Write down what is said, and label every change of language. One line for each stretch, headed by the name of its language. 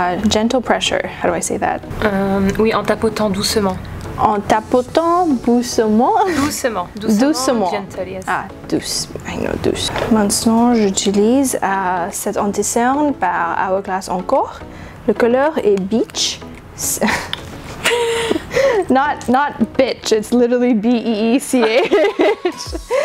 English: Gentle pressure, how do I say that?
French: Oui, en tapotant doucement. En tapotant doucement. Doucement.
English: Gentle, yes. Douce. I know, douce.
French: Maintenant, j'utilise cet anti-cerne par Hourglass encore. Le couleur est Beach.
English: not bitch, it's literally B-E-E-C-H.